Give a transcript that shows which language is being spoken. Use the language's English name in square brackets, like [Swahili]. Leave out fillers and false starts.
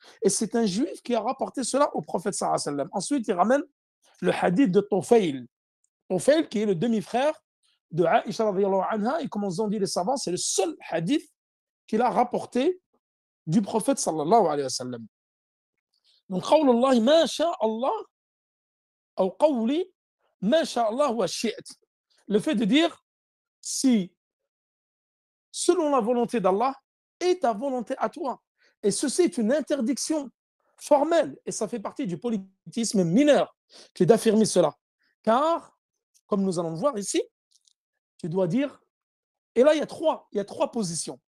[French] Et c'est un juif qui a rapporté cela au prophète sallallahu alayhi wa sallam. Ensuite, il ramène le hadith de Tufayl. Tufayl, qui est le demi-frère de Aïcha radhiyallahu anha, et comme ont dit les savants, c'est le seul hadith qu'il a rapporté du prophète sallallahu alayhi wa sallam. [Arabic] Donc, قول الله ما شاء الله أو قولي ما شاء الله وشئت. [French] Le fait de dire si selon la volonté d'Allah et ta volonté à toi. Et ceci est une interdiction formelle et ça fait partie du polythéisme mineur que d'affirmer cela. Car, comme nous allons le voir ici, tu dois dire, et là il y a trois positions.